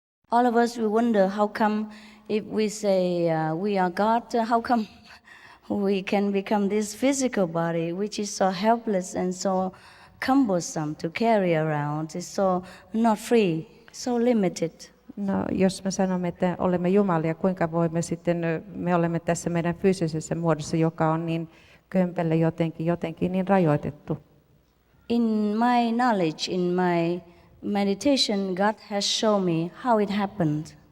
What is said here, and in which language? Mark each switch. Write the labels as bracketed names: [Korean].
[English] All of us, we wonder how come if we say we are God, how come we can become this physical body, which is so helpless and so cumbersome to carry around. It's so not free, so limited. [Finnish] No, jos me sanomme, että olemme Jumalia, kuinka voimme sitten, me olemme tässä meidän fyysisessä muodossa, joka on niin kömpelö jotenkin niin rajoitettu. [English] In my knowledge, in my meditation, God has shown me how it happened.